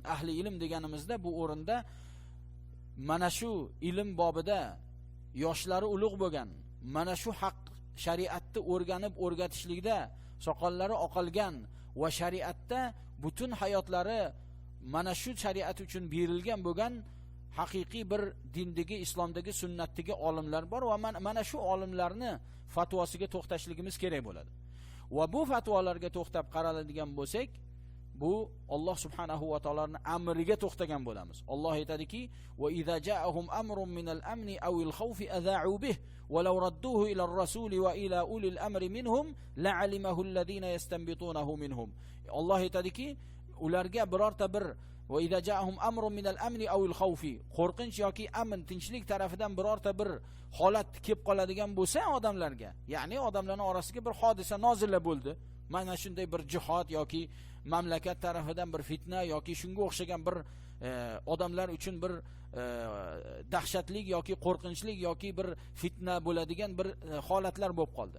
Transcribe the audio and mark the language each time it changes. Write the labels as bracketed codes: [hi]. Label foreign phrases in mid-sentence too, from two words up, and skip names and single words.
[uz] Ahli ilm deganimizda bu o'rinda mana shu ilm bobida yoshlari ulug' bo'lgan, mana shu haq shariatni o'rganib o'rgatishlikda soqollari oqalgan va shariatda butun hayotlari mana shu shariat uchun berilgan bo'lgan haqiqiy bir dindagi, islomdagi, sunnatdagi olimlar bor va mana shu olimlarni fatvosiga to'xtashligimiz kerak bo'ladi. Va bu fatvolarga to'xtab qaraladigan bo'lsak, bu Alloh subhanahu va taoloning amriga to'xtagan bo'lamiz. [ar] Alloh aytadiki: "وإذا جاءهم أمر من الأمن أو الخوف أذاعوا به ولو ردوه إلى الرسول وإلى أولي الأمر منهم لعلمه الذين يستنبطونه منهم." [uz] Alloh aytadiki, ularga birorta bir [ar] وإذا جاءهم أمر من الأمن أو الخوف, [uz] qo'rqinch yoki amn, tinchlik tarafidan birorta bir holat kelib qoladigan bo'lsa odamlarga, ya'ni odamlarning orasiga bir hodisa nozil bo'ldi. Mana shunday bir jihod yoki mamlakat tarafidan bir fitna yoki shunga o'xshagan bir odamlar uchun bir dahshatli yoki qo'rqinchli yoki bir fitna bo'ladigan bir holatlar bo'lib qoldi.